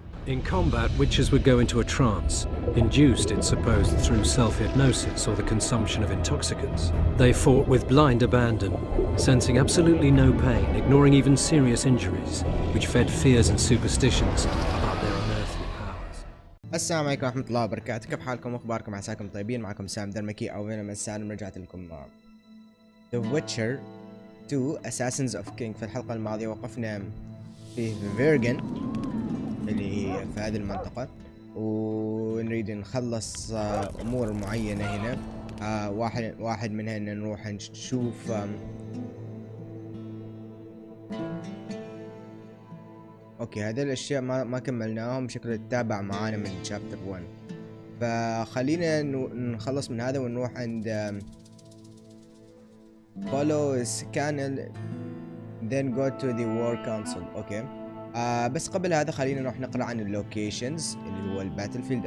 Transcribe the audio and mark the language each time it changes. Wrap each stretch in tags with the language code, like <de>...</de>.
<en>In combat, witches would go into a trance, induced, it's supposed, through self-hypnosis or the consumption of intoxicants. They fought with blind abandon, sensing absolutely no pain, ignoring even serious injuries, which fed fears and superstitions about their unearthly powers.</en> <ar>السلام عليكم ورحمة الله وبركاته، كيف حالكم واخباركم؟ عساكم طيبين. معكم سام درمكي او انا من سالم. رجعت لكم مع The Witcher 2 Assassins of King. في الحلقة الماضية وقفنا في فيرجن اللي هي في هذه المنطقة، ونريد نخلص امور معينة هنا. واحد منها ان نروح نشوف اوكي هذه الاشياء ما كملناهم، شكله تتابع معانا من شابتر 1. فخلينا نخلص من هذا ونروح عند</ar> <en>follow channel then go to the war council.</en> <ar>اوكي بس قبل هذا خلينا نروح نقرا عن اللوكيشنز اللي هو الباتل فيلد.</ar>